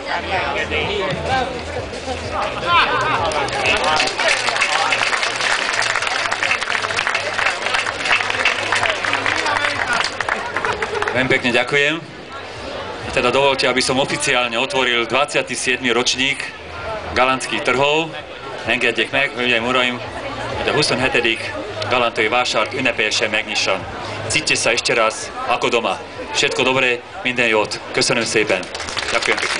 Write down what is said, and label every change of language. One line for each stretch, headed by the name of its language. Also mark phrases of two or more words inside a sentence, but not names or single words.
Slovak: Veľmi pekne ďakujem. Teda dovolte, aby som oficiálne otvoril 27. ročník galantských trhov.
Hungarian: Engedjék meg, hölgyeim uraim, hogy a 27. galantai vásárt ünnepélyesen megnyisson.
Slovak: Cítje sa ešte raz ako doma. Všetko dobré,
Hungarian: minden jót. Köszönöm szépen.
Slovak: Ďakujem.